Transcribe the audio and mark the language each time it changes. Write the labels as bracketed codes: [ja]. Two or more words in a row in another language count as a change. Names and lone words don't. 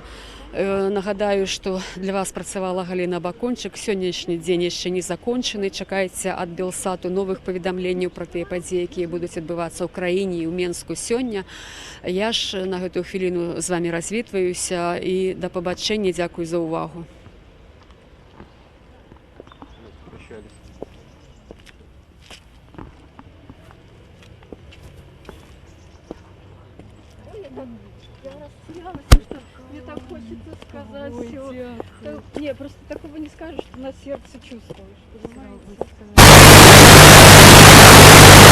[be] Нагадаю, што для вас працавала Галіна Бакунчык. Сённяшні дзень яшчэ не закончаны. Чакайце ад Белсату новых паведамленняў пра тыя падзеі, якія будуць адбывацца ў краіне і ў Менску сёння. Я ж на гэтую хвіліну з вамі развітваюся і да пабачэння. Дзякуй за ўвагу. [ru] Мне так хочется сказать всё. Не, просто такого не скажешь, что на сердце чувствуешь, понимаете?